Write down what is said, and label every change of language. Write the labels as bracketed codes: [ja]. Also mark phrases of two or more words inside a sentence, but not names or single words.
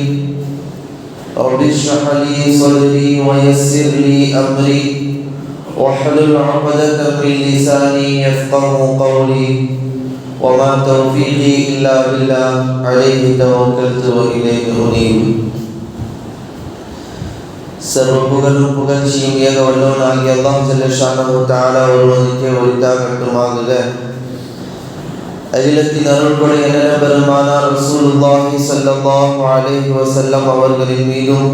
[ar] رب اشرح لي صدري ويسر لي أمري واحلل عقدة من لساني يفقه قولي. وما توفيقي إلا بالله عليه توكلت وإليه أنيب. [ta] சர்வ புகழும் புகழ்ச்சியும் ஏக வல்லவனாகிய அல்லாஹ் [ar] جل شأنه تعالى [ta] ஒருவனுக்கே உரித்தாகட்டுமாக. அகிலத்தின் அருள்கொடை என பெருமானார் [ar] رسول الله صلى الله عليه وسلم [ta] அவர்களின் மீதும்,